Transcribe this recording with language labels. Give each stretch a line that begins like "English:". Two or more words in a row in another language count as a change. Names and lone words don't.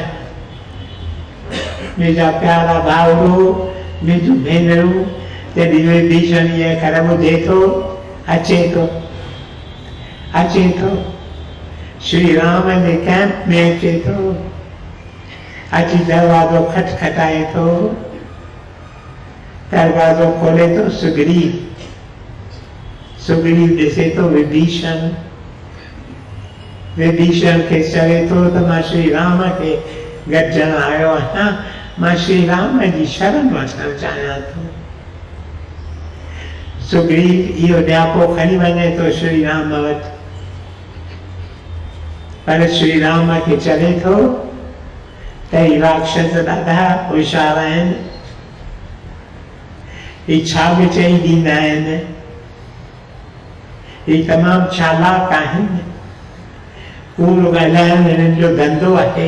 Sindhi: मुंहिंजा प्यारा भाउरो, मुंहिंजूं भेनरूं, जॾहिं विभीषण इहा कर ॿुधे थो, अचे थो श्री राम जे कैंप में अचे थो, अची दरवाज़ो खटखटाए थो, दरवाज़ो खोले थो सुग्रीव। सुग्रीव ॾिसे थो विभीषण, विभीषण खे चवे थो त मां श्री राम खे गॾिजण आयो आहियां, मां श्री राम जी शरण वठणु चाहियां थो। सुग्रीव इहो न्यापो खणी वञे थो श्री राम वटि, पर श्री राम खे चवे थो त ही राक्षस ॾाढा होशियार आहिनि, ही छा बि चई ॾींदा आहिनि, ही तमामु चालाक आहिनि, कूड़ ॻाल्हाइणु हिननि जो धंधो आहे।